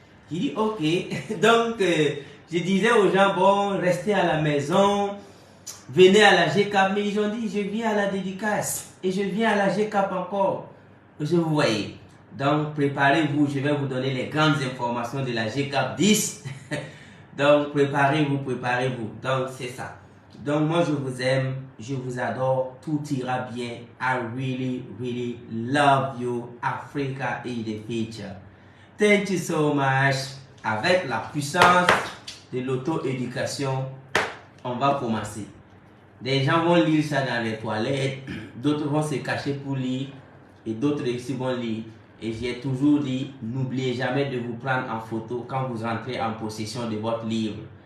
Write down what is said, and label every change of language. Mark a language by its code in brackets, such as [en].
[fr] J'ai dit ok. Donc je disais aux gens, bon, restez à la maison, venez à la GCAP, mais ils ont dit, je viens à la dédicace et je viens à la GCAP encore. Je vous voyez. Donc, préparez-vous, je vais vous donner les grandes informations de la GCAP 10. Donc, préparez-vous, préparez-vous. Donc, c'est ça. Donc, moi, je vous aime, je vous adore, tout ira bien. [en] I really, really love you, Africa in the future. Thank you so much. [fr] Avec la puissance de l'auto-éducation, on va commencer. Des gens vont lire ça dans les toilettes, d'autres vont se cacher pour lire et d'autres aussi vont lire. Et j'ai toujours dit, n'oubliez jamais de vous prendre en photo quand vous entrez en possession de votre livre.